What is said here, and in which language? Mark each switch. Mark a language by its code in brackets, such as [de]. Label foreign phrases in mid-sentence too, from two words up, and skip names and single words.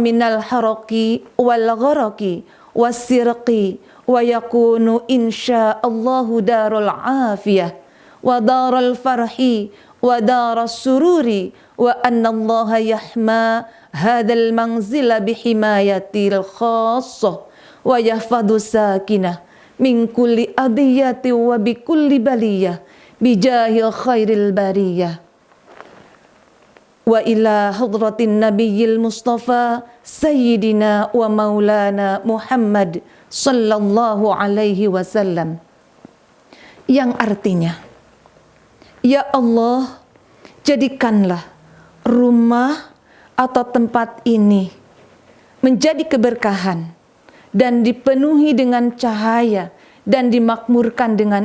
[ar] من الحرق والغرق والسرق ويكون إن شاء الله دار العافية ودار الفرح ودار السرور وأن الله يحمي هذا المنزل بحمايته الخاصة ويحفظ ساكنه من كل أذية وبكل بلية بجاه خير البرية وإلى حضرة النبي المصطفى سيدنا ومولانا محمد صلى الله عليه وسلم, [id] yang artinya, ya Allah, jadikanlah rumah atau tempat ini menjadi keberkahan dan dipenuhi dengan cahaya dan dimakmurkan dengan